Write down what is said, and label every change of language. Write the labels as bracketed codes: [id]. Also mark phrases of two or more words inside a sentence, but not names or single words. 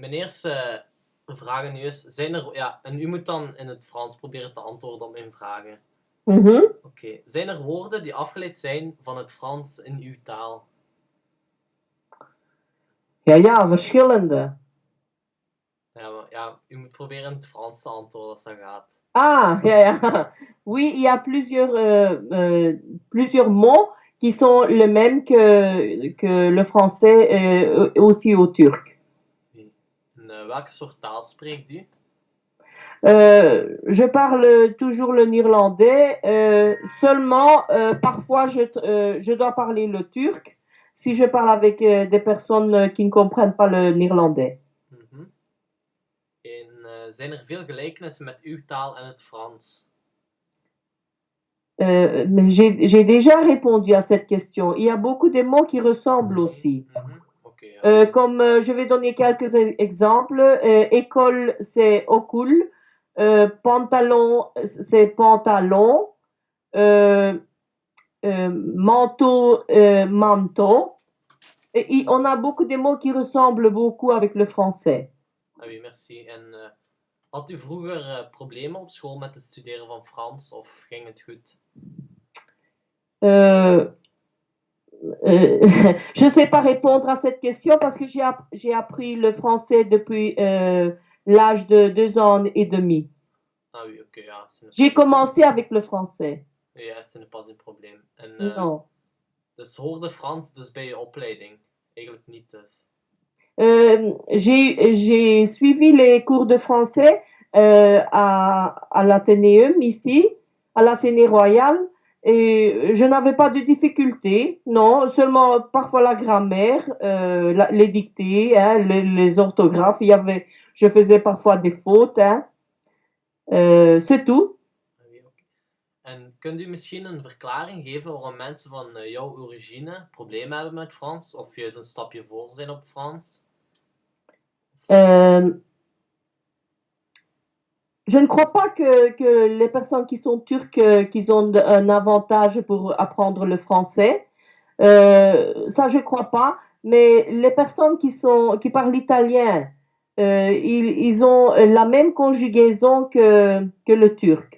[nl] mijn eerste vraag nu is, zijn er, ja, en u moet dan in het Frans proberen te antwoorden op mijn vragen. Mhm. Oké. Zijn er woorden die afgeleid zijn van het Frans in uw taal? Ja, ja, verschillende. Ja, maar, ja, u moet proberen in het Frans te antwoorden als dat gaat. Ah, ja, ja. [fr] Oui, il y a plusieurs mots qui sont le même que le français aussi au turc. Oui. [nl] En welke soort taal spreekt u? [fr] Je parle toujours le néerlandais, seulement parfois je dois parler le turc si je parle avec des personnes qui ne comprennent pas le néerlandais. Mhm. [nl] En zijn er veel gelijkenissen met uw taal en het Frans? [fr] Mais j'ai déjà répondu à cette question. Il y a beaucoup de mots qui ressemblent aussi. [nl] Mhm. Oké, ja. [fr] Comme je vais donner quelques exemples. École, c'est okul. Pantalon, c'est pantalon. Euh, Manteau, manteau. Et on a beaucoup de mots qui ressemblent beaucoup avec le français. Ah oui, merci. [nl] En had u vroeger problemen op school met het studeren van Frans of ging het goed? [fr] Euh, je ne sais pas répondre à cette question parce que j'ai appris le français depuis l'âge de 2 ans et demi. Ah oui, [nl] oké, ja, [fr] ce n'est J'ai pas een, commencé avec le français. [nl] ja, [fr] ce n'est pas [nl] een probleem. En [fr] Non. [nl] dus hoorde Frans dus bij je opleiding? Eigenlijk niet dus. [fr] J'ai suivi les cours de français à l'Athénéum ici, à l'Athénée Royal, et je n'avais pas de difficultés, non, seulement parfois la grammaire, les dictées, hein, les orthographes, je faisais parfois des fautes, hein, c'est tout. Ah oui, oké. [nl] En kunt u misschien een verklaring geven waarom mensen van jouw origine problemen hebben met Frans of juist een stapje voor zijn op Frans? [fr] Euh, Je ne crois pas que les personnes qui sont turques, qu'ils ont un avantage pour apprendre le français. Ça, je ne crois pas. Mais les personnes qui parlent italien, ils ont la même conjugaison que le turc.